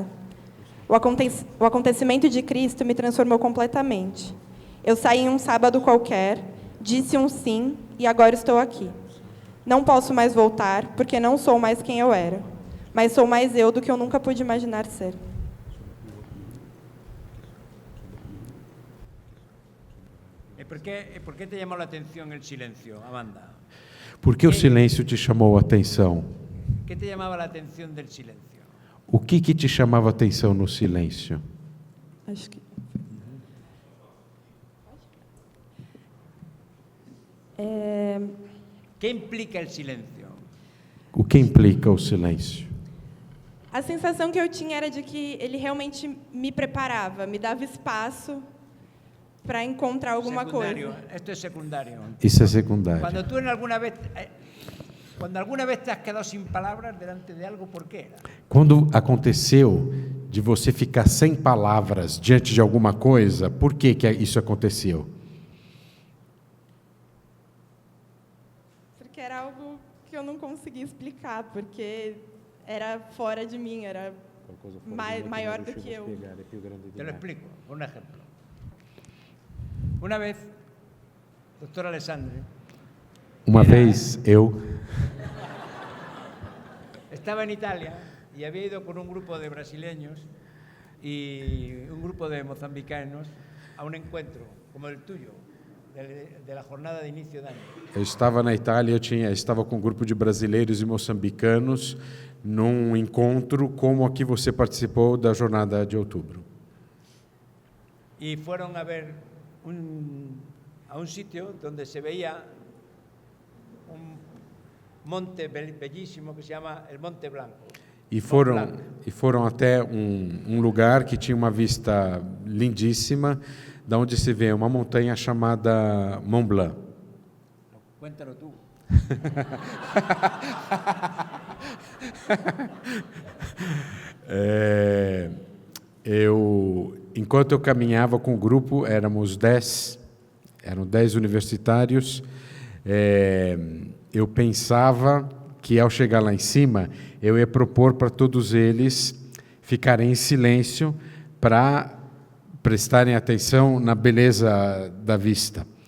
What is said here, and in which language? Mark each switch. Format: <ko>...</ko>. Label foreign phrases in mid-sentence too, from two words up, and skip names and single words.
<pt>O acontecimento de Cristo me transformou completamente. Eu saí em um sábado qualquer, disse um sim e agora estou aqui. Não posso mais voltar, porque não sou mais quem eu era, mas sou mais eu do que eu nunca pude imaginar ser.</pt> <es>¿Por qué te llamó la atención el silencio, Amanda?</es> <pt>Por que o silêncio te chamou a atenção?</pt> <es>¿Qué te llamaba la atención del silencio?</es> <pt>O que te chamava a atenção no silêncio? Acho que...</pt> <es>¿Qué implica el silencio?</es> <pt>O que implica o silêncio? A sensação que eu tinha era de que ele realmente me preparava, me dava espaço para encontrar alguma</pt> <es>Secundario.</es> <pt>coisa.</pt> <es>Esto es secundario.</es> <pt>Isso é secundário.</pt> <es>Cuando tú cuando alguna vez te has quedado sin palabras delante de algo, ¿por qué era?</es> <pt>Quando aconteceu de você ficar sem palavras diante de alguma coisa, por que isso aconteceu? Porque era algo que eu não conseguia explicar, porque era fora de mim, era maior do que eu.</pt> <es>Te lo explico, un ejemplo. Una vez, doctor Alessandri,</es> <pt>Uma vez eu</pt> <es>estaba en Italia y había ido con un grupo de brasileños y un grupo de mozambicanos a un encuentro como el tuyo, de la jornada de inicio de año.</es> <pt>Eu estava na Itália, estava com um grupo de brasileiros e moçambicanos num encontro como a que você participou da jornada de outubro.</pt> <es>Y fueron a ver a un sitio donde se veía un monte bellísimo que se llama el Monte Blanco.</es> <pt>E foram até um lugar que tinha uma vista lindíssima, da onde se vê uma montanha chamada Mont Blanc.</pt> <es>Cuéntalo tú.</es> <pt>Enquanto eu caminhava com o grupo, eram 10 universitários, eu pensava que ao chegar lá em cima, eu ia propor para todos eles ficarem em silêncio para prestarem atenção na beleza da vista.</pt>